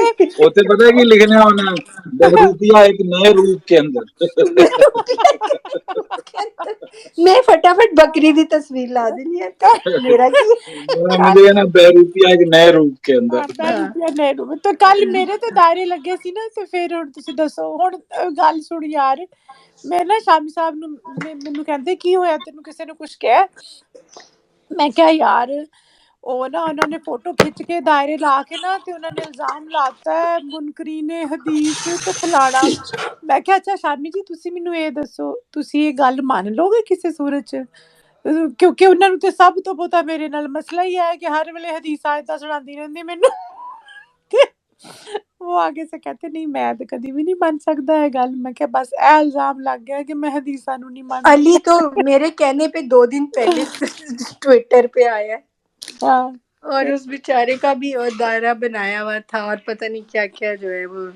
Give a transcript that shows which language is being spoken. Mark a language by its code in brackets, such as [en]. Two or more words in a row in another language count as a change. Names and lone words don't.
[ur] اسے پتہ ہے کہ لکھنا ہونا بہروپیہ ایک نئے روپ کے اندر. [pa] میں فٹافٹ بکری دی تصویر لا دینی ہے، تو میرا کی. [ur] مجھے ہے نا بہروپیہ ایک نئے روپ کے اندر. ہاں. [pa] روپیہ نہیں رو تو کل میرے تے دائرے لگے سی نا. تے پھر ہن تسی دسو، ہن گل سن یار. میں نا شامی صاحب نو مینوں کہندے کی ہویا تینوں کسے نے کچھ کہیا؟ میں کہا یار او نا انہوں نے فوٹو کھچ کے دائرے لا کے نا تے انہوں نے الزام لاتا ہے منکرین حدیث تے فلانا. میں کہا اچھا شامی جی تسی مینوں اے دسو تسی یہ گل مان لو گے کسے صورت چ؟ کیونکہ انہوں نے تے سب تو پتا میرے نال مسئلہ ہی ہے کہ ہر ویلے حدیث آیتاں سناندی رہندی مینوں. [ur] وہ آگے سے کہتے نہیں میں تو کدی بھی نہیں مان سکتا ہے گل. [pa] میں کہ بس اے الزام لگ گیا کہ میں حدیثاں نو نہیں مان علی سکتا. [ur] تو میرے کہنے پہ 2 دن پہلے ٹویٹر پہ آیا ہے، ہاں اور اس بیچارے کا بھی اور دائرہ بنایا ہوا تھا، اور پتہ نہیں کیا کیا جو ہے وہ.